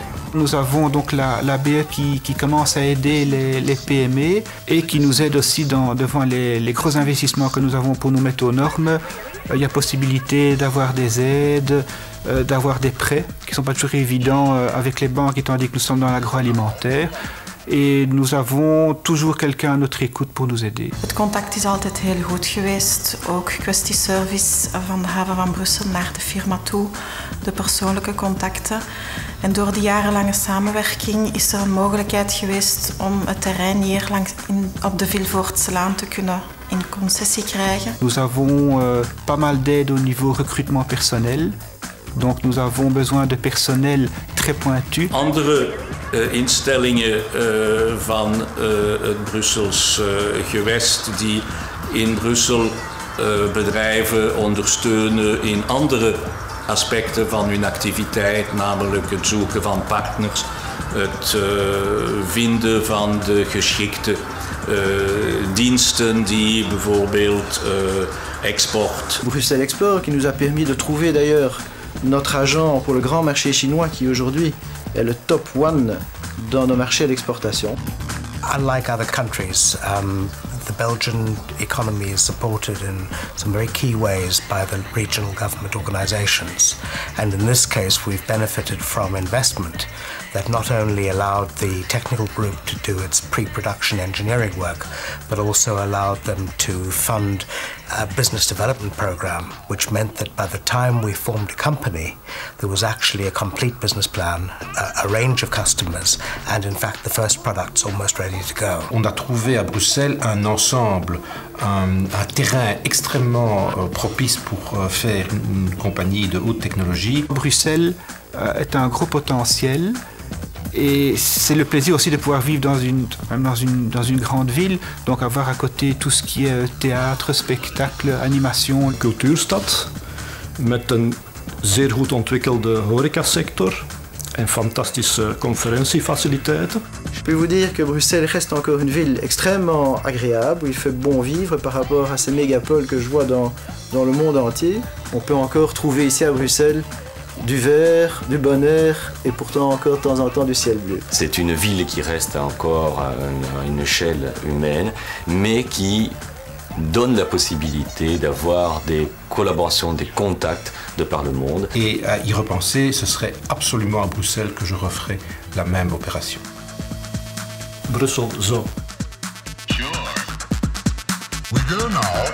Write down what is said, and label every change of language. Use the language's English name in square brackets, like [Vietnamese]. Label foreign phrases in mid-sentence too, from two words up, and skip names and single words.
[French] Nous avons donc l'ABE qui commence à aider les PME et qui nous aide aussi devant les gros investissements que nous avons pour nous mettre aux normes. Il y a possibilité d'avoir des aides, d'avoir des prêts qui ne sont pas toujours évidents avec les banques étant donné que nous sommes dans l'agroalimentaire. Et nous avons toujours quelqu'un à notre écoute pour nous aider. [Dutch] Het contact is altijd heel goed geweest, ook kwestie service van de haven van Brussel naar de firma toe, de persoonlijke contacten. En door die jarenlange samenwerking is er een mogelijkheid geweest om het terrein hier op de Vilvoortselaan te kunnen in concessie krijgen. [French] Nous avons pas mal d'aide au niveau recrutement personnel. Donc nous avons besoin de personnel très pointu. [Dutch] Andere instellingen van het Brussels gewest die in Brussel bedrijven ondersteunen in andere aspecten van hun activiteit, namelijk het zoeken van partners, het vinden van de geschikte diensten die bijvoorbeeld export. [French] Bruxelles Export qui nous a permis de trouver d'ailleurs notre agent pour le grand marché chinois qui aujourd'hui est le top 1 dans nos marchés d'exportation. [English] Unlike other countries, the Belgian economy is supported in some very key ways by the regional government organizations. And in this case, we've benefited from investment that not only allowed the technical group to do its pre-production engineering work, but also allowed them to fund a business development program, which meant that by the time we formed a company, there was actually a complete business plan, a range of customers, and in fact the first product's almost ready to go. [French] On a trouvé à Bruxelles un ensemble, un terrain extrêmement propice pour faire une compagnie de haute technologie. Bruxelles est un gros potentiel. Et c'est le plaisir aussi de pouvoir vivre dans une grande ville, donc avoir à côté tout ce qui est théâtre, spectacle, animation. [Dutch] Cultuurstad met een zeer goed ontwikkelde horecasector en fantastische conferentiefaciliteiten. [French] Je peux vous dire que Bruxelles reste encore une ville extrêmement agréable, où il fait bon vivre par rapport à ces mégapoles que je vois dans le monde entier. On peut encore trouver ici à Bruxelles du vert, du bon air et pourtant encore de temps en temps du ciel bleu. C'est une ville qui reste encore à une échelle humaine, mais qui donne la possibilité d'avoir des collaborations, des contacts de par le monde. Et à y repenser, ce serait absolument à Bruxelles que je referais la même opération. [Dutch] Brussel zo. [English] Sure. We go now.